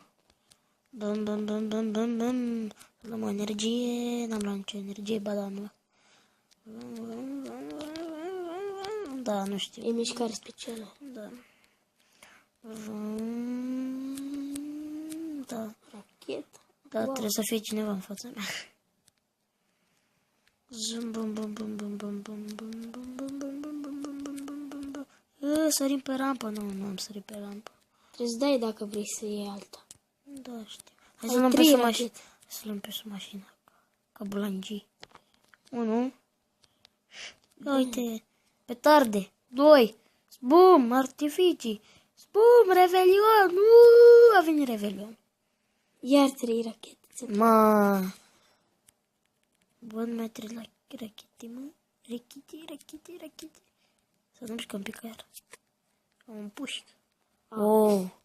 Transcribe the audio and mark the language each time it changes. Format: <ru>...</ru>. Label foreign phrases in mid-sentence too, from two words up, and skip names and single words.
<ro>Bum, bum, bum, bum, bum, bum. Luăm o energie. N-am luat nicio energie, ba da, nu. Da, nu știu. E mișcare specială. Da. Da. Rachetă. Da, wow. Trebuie să fie cineva în fața mea. Zum bum bum bum bum bum bum bum bum bum bum bum bum bum bum bum bum bum. Sărim pe rampă, nu am sărit pe rampă. Trebuie să dai dacă vrei să iei alta. Da, știu. Hai să luăm pe sub mașină. Să luăm pe sub mașină. Ca bulangii. 1. Uite. Petarde. 2. Bum, artificii. Bum, revelion. A venit revelion. Iar 3 rachete. Ma. Bun, mai 3 rachete, mă. Rachete. Să nu mișcăm pe care. Am un pușc. Oh.</ro>